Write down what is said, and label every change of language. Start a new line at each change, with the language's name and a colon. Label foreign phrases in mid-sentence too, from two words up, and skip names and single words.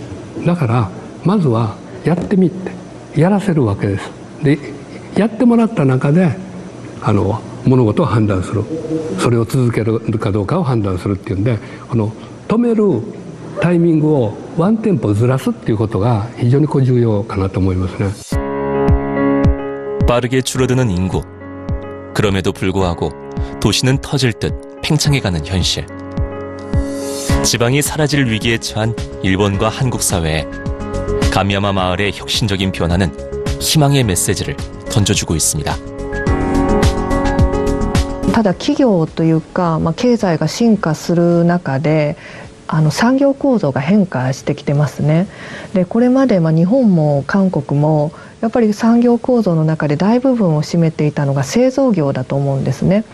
Japanese: だからまずはやってみてやらせるわけです。でやってもらった中で物事を判断する、それを続けるかどうかを判断するっていうんで止めるタイミングをワンテンポずらすっていうことが非常に重要かなと思いますね。
Korean: 빠르게 줄어드는 인구. 그럼에도 불구하고 도시는 터질 듯 팽창해가는 현실. 지방이 사라질 위기에 처한 일본과 한국 사회에 감야마 마을의 혁신적인 변화는 희망의 메시지를 던져주고 있습니다.
Japanese: ただ企業というか、経済が進化する中で産業構造が変化してきてますね。でこれまで日本も韓国もやっぱり産業構造の中で大部分を占めていたのが製造業だと思うんですね。